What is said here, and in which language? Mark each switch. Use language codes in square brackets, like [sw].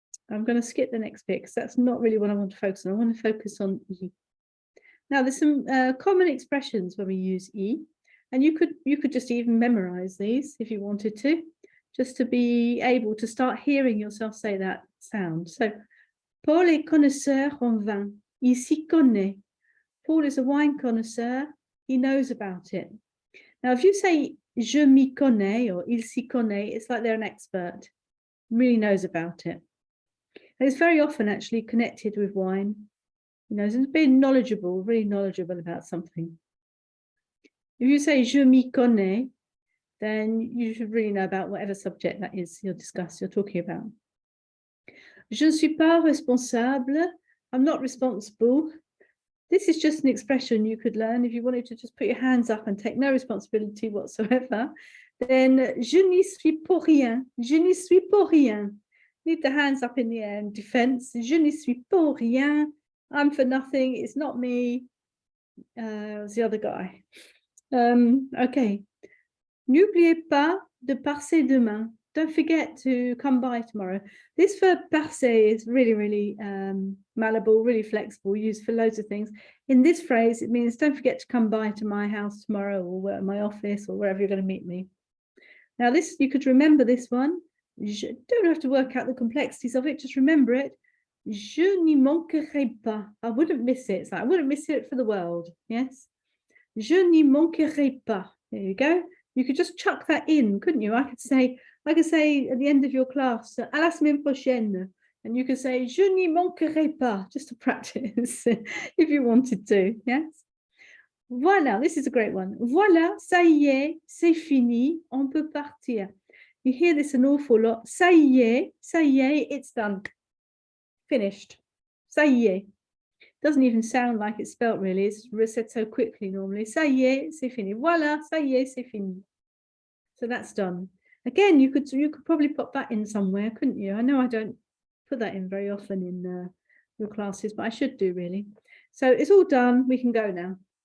[en] I'm going to skip the next bit because that's not really what I want to focus on. I want to focus on e. Now, there's some common expressions when we use e, and you could just even memorize these if you wanted to, just to be able to start hearing yourself say that sound. [fr] So, Paul est connaisseur en vin. Il s'y connaît. [en] Paul is a wine connoisseur. He knows about it. Now, if you say [fr] je m'y connais [en] or [fr] il s'y connaît, [en] it's like they're an expert, really knows about it. And it's very often actually connected with wine. You know, it's being knowledgeable, really knowledgeable about something. If you say [fr] je m'y connais, [en] then you should really know about whatever subject that is you're talking about. [fr] Je ne suis pas responsable. [en] I'm not responsible. This is just an expression you could learn if you wanted to just put your hands up and take no responsibility whatsoever. [fr] Then je n'y suis pour rien. Je n'y suis pour rien. [en] Leave the hands up in the air in defense. [fr] Je n'y suis pour rien. [en] I'm for nothing. It's not me. It's the other guy. Okay. [fr] N'oubliez pas de passer demain. [en] Don't forget to come by tomorrow. This verb passer is really, really malleable, really flexible, used for loads of things. In this phrase, it means don't forget to come by to my house tomorrow or my office or wherever you're going to meet me. Now, this, you could remember this one. You don't have to work out the complexities of it, just remember it. [fr] Je n'y manquerai pas. [en] I wouldn't miss it. It's like, I wouldn't miss it for the world. Yes. [fr] Je n'y manquerai pas. [en] There you go. You could just chuck that in, couldn't you? I could say at the end of your class, [fr] à la semaine prochaine. [en] And you could say, [fr] je n'y manquerai pas, [en] just to practice if you wanted to. Yes. Voilà, this is a great one. [fr] Voilà, ça y est, c'est fini, on peut partir. [en] You hear this an awful lot. [fr] Ça y est, [en] it's done. Finished. Ça y est. Doesn't even sound like it's spelt really. It's said so quickly normally. [fr] Ça y est, c'est fini. Voilà, ça y est, c'est fini. [en] So that's done. Again, you could probably put that in somewhere, couldn't you? I know I don't put that in very often in your classes, but I should do really. So it's all done. We can go now.